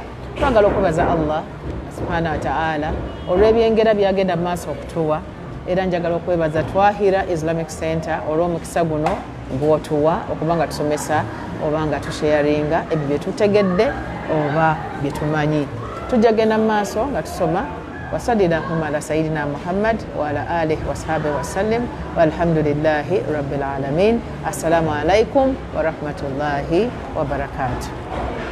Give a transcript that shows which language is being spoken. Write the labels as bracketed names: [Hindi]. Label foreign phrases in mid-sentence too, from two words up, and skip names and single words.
[Ganda] Twagala okwebaza [Arabic] الله سبحانه وتعالى [Ganda] olw'ebyengera byagenda mu maaso okutuwa era njagala okwebaza Twahirah Islamic Center olw'omukisa guno gw'otuwa okuba nga tusomesa oba nga tusharinga ebyo bye tutegedde oba bye tumanyi. Tujja genda mu maaso nga tusoma [Arabic] وصلى اللهم على سيدنا محمد وعلى آله وصحبه وسلم والحمد لله رب العالمين. السلام عليكم ورحمة الله وبركاته.